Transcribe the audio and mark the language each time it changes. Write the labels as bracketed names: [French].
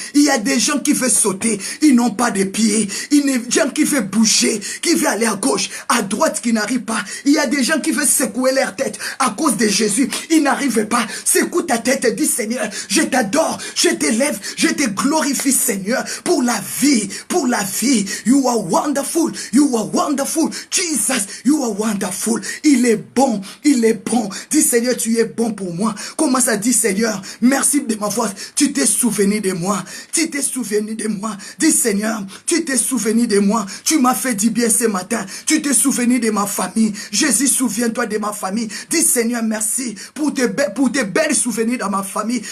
[French] Il y a des gens qui veulent sauter, ils n'ont pas de pieds. Il y a des gens qui veulent bouger, qui veulent aller à gauche, à droite, qui n'arrivent pas. Il y a des gens qui veulent secouer leur tête à cause de Jésus. Ils n'arrivent pas. Secoue ta tête et dis Seigneur, je t'adore, je t'élève, je te glorifie Seigneur pour la vie, pour la vie. [English] You are wonderful, you are wonderful. Jesus, you are wonderful. [French] Il est bon, il est bon. Dis Seigneur, tu es bon pour moi. Commence à dire Seigneur, merci de ma voix. Tu t'es souvenu de moi. Tu t'es souvenu de moi. Dis Seigneur, tu t'es souvenu de moi. Tu m'as fait du bien ce matin. Tu t'es souvenu de ma famille. Jésus, souviens-toi de ma famille. Dis Seigneur, merci pour tes belles souvenirs dans ma famille.